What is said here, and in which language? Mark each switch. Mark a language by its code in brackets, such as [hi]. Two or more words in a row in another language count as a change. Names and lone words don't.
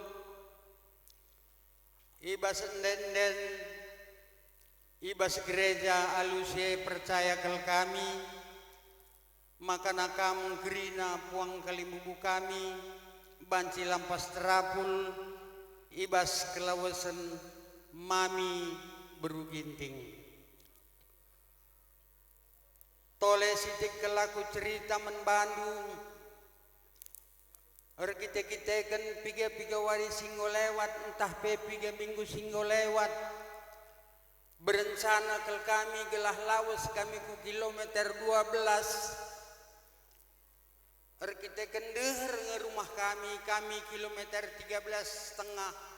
[btx] ibas ndenden ibas gereja aluse percaya kel kami maka nakam gerina puang kalimubu kami banci lampas terapul ibas kelawasan mami beruginting tole sitik kelaku cerita membandung kita kan piga wari singgo lewat entah piga minggu singgo lewat berencana kel kami gelah lawas kami ku kilometer 12 kita kan deher nge rumah kami kilometer 13,5